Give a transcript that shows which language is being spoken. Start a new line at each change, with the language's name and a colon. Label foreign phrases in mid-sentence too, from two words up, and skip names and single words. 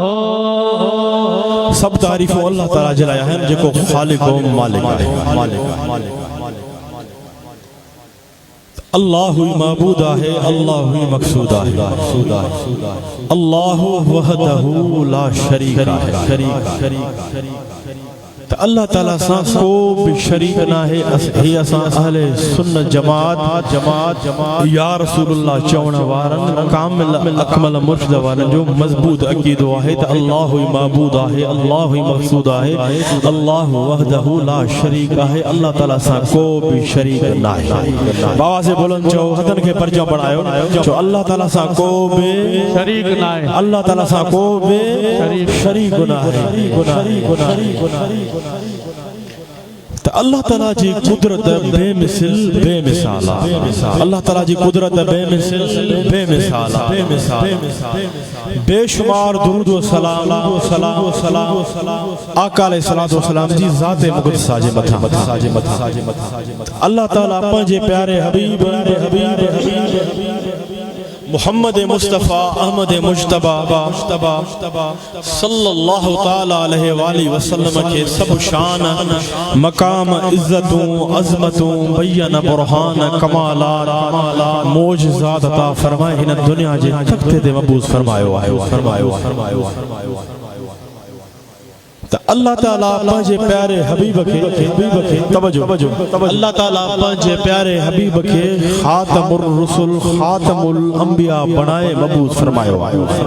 Sindhi: सब तारीफ़ अल्लाह ताला जे लाइ आहिनि जेको ख़ालिक़ ऐं मालिक आहे। अल्लाह ही माबूद आहे, अल्लाह ही मक़सूद आहे। अल्लाह
Arabic: وحده لا شريك
Sindhi: आहे। त अल्लाह ताला सां को भी शरीक ना है। हे असां अहले सुन्नत जमात
Arabic: يا رسول الله
Sindhi: चवण वारन कामिल अकमल मुर्शिद वारन जो मजबूत अकीदो आहे त अल्लाह ही माबूद आहे, अल्लाह ही मक़सूद आहे, अल्लाह
Arabic: وحده لا شريك
Sindhi: आहे। अल्लाह ताला सां को भी शरीक ना है। बाबा से बुलंद चो हदन के परजा बढ़ायो जो अल्लाह ताला सां को भी शरीक ना है। अल्लाह ताला सां को भी शरीक ना है। तो अल्लाह ताला जी कुदरत बेमिसल बेमिसाल। अल्लाह ताला जी कुदरत बेमिसल बेमिसाल। बेशुमार दुरूद व सलाम आका
Arabic: عليه الصلاة و السلام
Sindhi: जी ज़ाते मुक़द्दसा जे मथा। अल्लाह ताला पंहिंजे प्यारे हबीब मुहम्मद मुस्तफ़ा अहमद मुज्तबा
Arabic: صلى الله تعالى عليه وسلم
Sindhi: के सब शान मकाम इज्जतों अज़मतों बयान बुरहान कमालात मोजज़ात अता फरमाए इन दुनिया जे तख्ते ते मबूस फरमायो आहे। अल्लाह ताला पंहिंजे प्यारे हबीब के तवज्जो अल्लाह ताला पंहिंजे प्यारे हबीब के
Arabic: خاتم الرسول خاتم الأنبياء
Sindhi: बनाए मबूस फरमायो आहे।